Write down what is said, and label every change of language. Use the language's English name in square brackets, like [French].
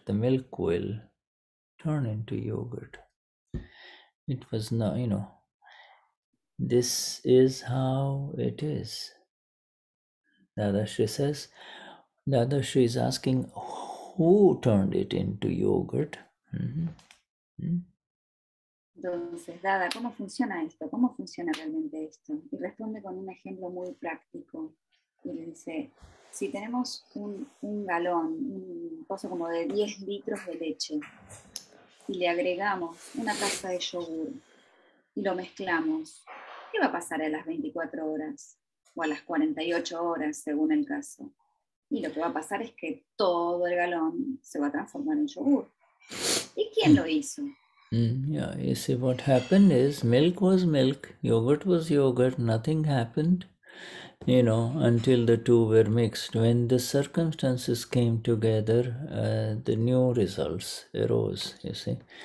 [English] The milk will turn into yogurt. It was not, this is how it is. Dadashri says, Dadashri is asking who turned it into yogurt. [Spanish] Entonces, Dada, ¿cómo funciona esto? ¿Cómo funciona realmente esto? Y responde con un ejemplo muy práctico. Y le dice, si tenemos un galón, un pozo como de 10 litros de leche, y le agregamos una taza de yogur, y lo mezclamos, ¿qué va a pasar a las 24 horas? O a las 48 horas, según el caso. Y lo que va a pasar es que todo el galón se va a transformar en yogur. ¿Y quién lo hizo? [English] Yeah, you see what happened is milk was milk, yogurt was yogurt, nothing happened, until the two were mixed. When the circumstances came together, the new results arose, you see.